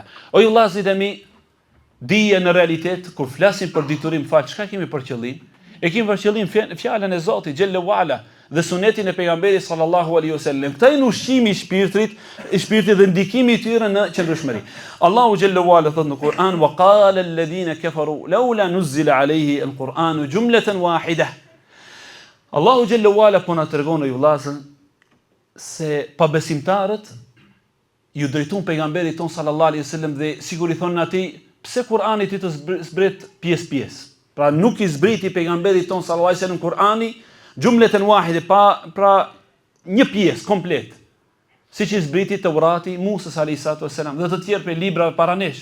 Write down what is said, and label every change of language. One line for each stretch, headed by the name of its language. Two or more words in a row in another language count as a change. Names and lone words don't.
Albanian: O ju vëllezërit e mi, dija në realitet kur flasim për diturim fal, çka kemi për qëllim? E kemi për qëllim fjalën e Zotit
Arabic: جل وعلا
Albanian: dhe sunetin e pejgamberit
Arabic: صلى الله عليه وسلم.
Albanian: Këta janë ushqimi i shpirtit dhe ndikimi i tyre në qëndrueshmëri. Allahu
Arabic: جل وعلا
Albanian: thot në Kur'an,
Arabic: وقال الذين كفروا لولا نزل عليه القرآن جملة واحدة.
Albanian: Allahu
Arabic: جل وعلا
Albanian: po na tregon ju vëllazër se pabesimtarët ju drejtuan pejgamberit ton
Arabic: صلى الله عليه وسلم
Albanian: dhe sigur i thonë atij, pse Kur'ani ti të zbret pjesë. Pra nuk i zbriti pejgamberit ton
Arabic: صلى الله عليه وسلم
Albanian: Kur'ani
Arabic: جملة واحدة,
Albanian: pra një pjesë komplet, si që i zbriti Taurati, Musa
Arabic: عليه وسلم
Albanian: dhe të tjerë për librave para nesh.